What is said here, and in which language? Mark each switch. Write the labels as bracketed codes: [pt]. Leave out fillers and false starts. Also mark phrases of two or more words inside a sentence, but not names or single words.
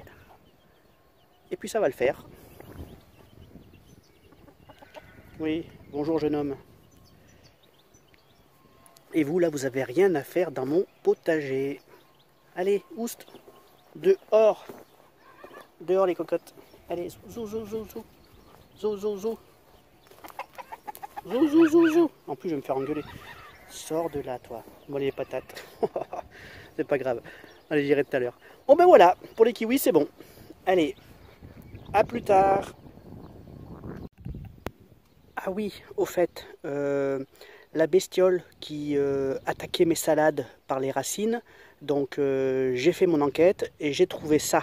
[fr] Et puis, ça va le faire. Oui, bonjour jeune homme. Et vous, là, vous avez rien à faire dans mon potager. Allez, oust. Dehors. Dehors, les cocottes. Allez, zou, zou, zou, zou. Zou, zou, zou. Zou, zou, zou, zou. En plus, je vais me faire engueuler. Sors de là, toi. Bon, les patates. C'est pas grave. Allez, j'irai tout à l'heure. Bon, ben voilà. Pour les kiwis, c'est bon. Allez, à plus tard. Ah oui, au fait, la bestiole qui attaquait mes salades par les racines, donc j'ai fait mon enquête et j'ai trouvé ça.